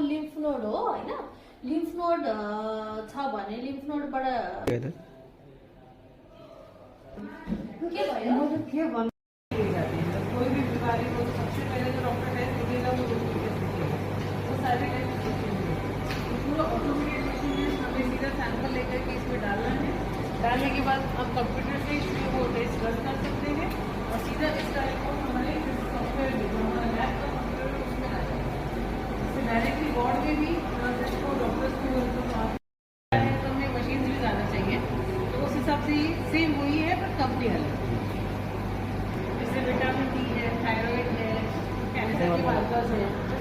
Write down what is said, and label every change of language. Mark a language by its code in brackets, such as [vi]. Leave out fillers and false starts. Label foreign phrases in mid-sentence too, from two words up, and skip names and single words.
[en] lymph node [ne] हो हैन [en] lymph node [ne] छ भने लिम्फ नोडबाट के भयो [hi] के बन कोई भी बीमारी हो तो सबसे पहले जो डॉक्टर टेस्ट लिखेगा वो [en] routine test [hi] लिखेगा वो सारे टेस्ट पूरा [en] automated machine [hi] है हमें सीधा सैंपल लेकर के इसमें डालना है डालने के बाद हम कंप्यूटर से इसमें वो [en] test run [hi] कर सकते हैं और सीधा इसका रिपोर्ट हमारे सॉफ्टवेयर में जो हमारा लैब का कंप्यूटर है उसमें आ जाएगा इससे [en] directly ward [hi] में भी नर्सेस को डॉक्टर्स को तो हमें मशीन से भी जाना चाहिए तो उस हिसाब से सेम वही है पर कंपनी अलग जैसे विटामिन डी है थायराइड है कैंसर के मार्कर्स है